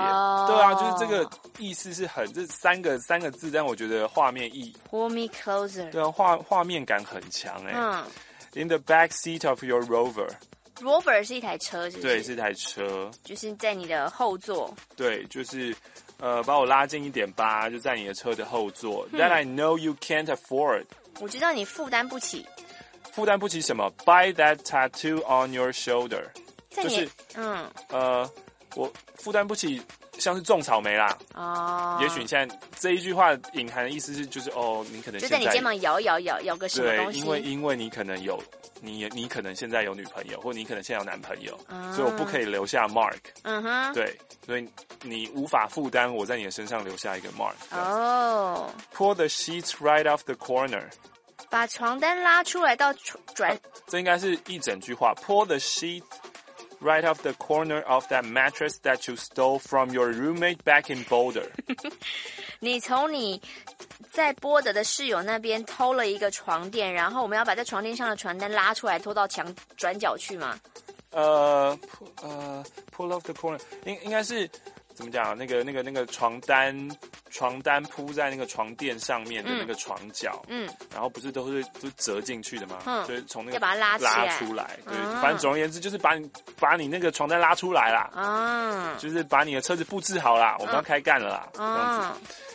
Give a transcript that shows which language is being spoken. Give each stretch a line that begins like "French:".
Chinese: 对啊，就是这个意思是很这三个字，但我觉得画面意
English: pull me closer，
Chinese: 对啊，画面感很强。
English: In the back seat of your rover，
Chinese: Rover 是一台车，是不是？对，是一台车，就是在你的后座。对，就是把我拉近一点吧，就在你的车的后座。
English: That I know you can't afford。
Chinese: 我知道你负担不起。负担不起什么
English: ？Buy that tattoo on your shoulder。
Chinese: 就是我负担不起。像是种草莓啦，哦，也许你现在这一句话隐含的意思是，就是哦，你可能就在你肩膀摇摇摇摇个什么东西，对，因为你可能有你可能现在有女朋友，或你可能现在有男朋友，啊，所以我不可以留下 mark，嗯哼，对，所以你无法负担我在你的身上留下一个 mark，哦
English: ，pull the sheets right off the corner，
Chinese: 把床单拉出来到转，这应该是一整句话 ，
English: pull the sheet。 Right off the corner of that mattress that you stole from your roommate back in Boulder.
Chinese: 你从你在波德的室友那边偷了一个床垫，然后我们要把在床垫上的床单拉出来拖到墙转角去吗？
English: pull off the corner，
Chinese: 应该是怎么讲？那个床单铺在那个床垫上面的那个床角，嗯，然后不是都是就折进去的吗？嗯，所以从那个要把它拉出来，对，反正总而言之就是把你那个床单拉出来啦，啊，就是把你的车子布置好啦，我们要开干了啦，这样子。